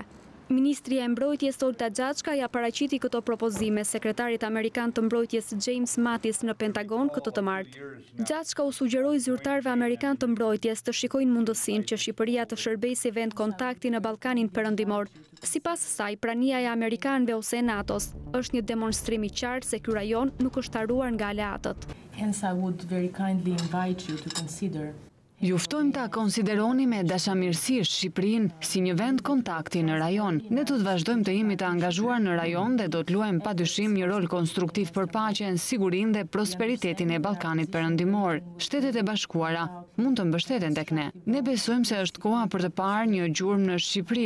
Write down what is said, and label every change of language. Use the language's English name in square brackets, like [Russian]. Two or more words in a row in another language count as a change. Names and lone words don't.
[Albanian] Ministria e Mbrojtjes Olta Gjaçka ja paraqiti këto propozime sekretarit amerikan të mbrojtjes James Mattis në Pentagon këtë të martë. Gjaçka u sugjeroi zyrtarëve amerikan të mbrojtjes të shikojnë mundësinë që Shqipëria të shërbejë si vend kontakti në Ballkanin Perëndimor. Sipas saj, prania e amerikanëve ose e NATO-s është një demonstrim i qartë se ky rajon nuk është haruar nga aleatët. [English] Hence, I would very kindly invite you to consider [Albanian] Ju ftojmë ta konsideroni me dashamirësisht Shqipërinë si një vend kontakti në rajon. Ne do të vazhdojmë të jemi të angazhuar në rajon dhe do të luajmë padyshim një rol konstruktiv për paqen, sigurinë dhe prosperitetin e Ballkanit Perëndimor. Shtetet e Bashkuara mund të mbështeten tek ne. Ne besojmë se është koha për të parë një gjurmë në Shqipëri.